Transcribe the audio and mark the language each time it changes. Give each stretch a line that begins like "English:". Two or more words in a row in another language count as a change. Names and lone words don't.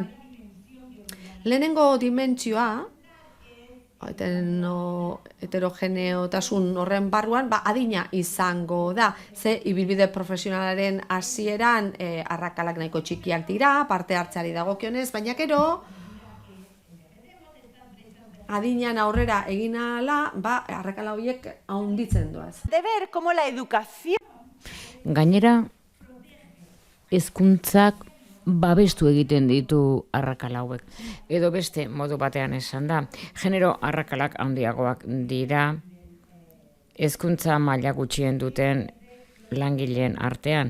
Basque: Lehenengo dimentsioa, heterogeneotasun horren barruan, adina izango da. Ze ibilbide profesionalaren hasieran arrakalak nahiko txikiak dira, parte hartzeari dagokionez, baina gero adinean aurrera egin ahala, arrakala horiek handitzen doaz.
Spanish: De ver cómo la educación.
Basque: Gainera, hezkuntzak babestu egiten ditu arrakala hauek. Edo beste modu batean esan da, genero arrakalak handiagoak dira, hezkuntza maila gutxien duten langileen artean.